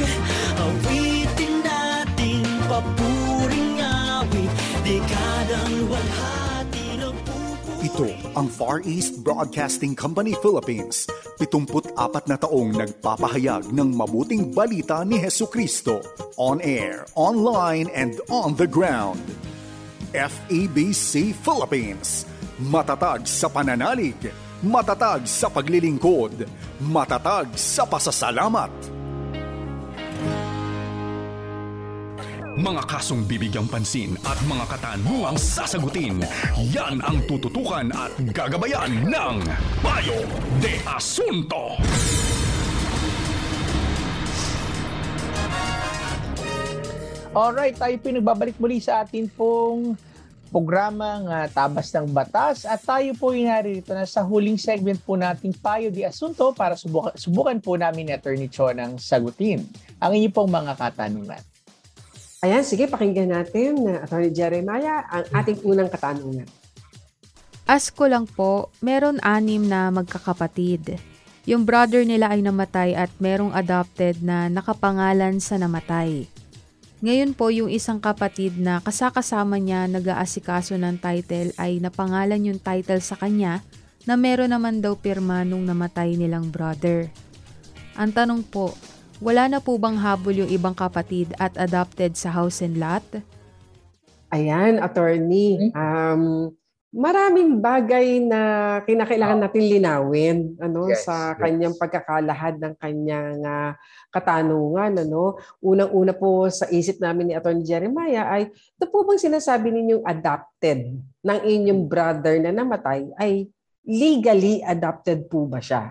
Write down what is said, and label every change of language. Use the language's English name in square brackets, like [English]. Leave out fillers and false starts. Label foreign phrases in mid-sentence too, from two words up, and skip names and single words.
[Filipino] Awitin natin papuring awit, dekadang walhati ng pupuwi. Ito ang Far East Broadcasting Company Philippines. 74 na taong nagpapahayag ng mabuting balita ni Hesukristo. [English] On air, online, and on the ground. [Filipino] FEBC Philippines. Matatag sa pananalig. Matatag sa paglilingkod. Matatag sa pasasalamat. Mga kasong bibigyang pansin at mga katanungang sasagutin, yan ang tututukan at gagabayan ng Payo de Asunto. Alright, tayo pinagbabalik muli sa atin pong programang Tabas ng Batas at tayo po narito na sa huling segment po nating Payo de Asunto para subukan po namin ni Attorney Cho ng sagutin ang inyong pong mga katanungan. Ayan, sige, pakinggan natin na Atty. Jeremiah ang ating unang katanungan. Ask ko lang po, meron 6 na magkakapatid. Yung brother nila ay namatay at merong adopted na nakapangalan sa namatay. Ngayon po, yung isang kapatid na kasakasama niya nag-aasikaso ng title ay napangalan yung title sa kanya na meron naman daw pirma nung namatay nilang brother. Ang tanong po, wala na po bang habol yung ibang kapatid at adopted sa [English] house and lot? [Filipino] Ayan, attorney. Maraming bagay na kinakailangan natin linawin sa kanyang pagkakalahad ng kanyang katanungan. Unang-una po sa isip namin ni Atty. Jeremiah ay, ito po bang sinasabi ninyong adopted ng inyong brother na namatay ay legally adopted po ba siya?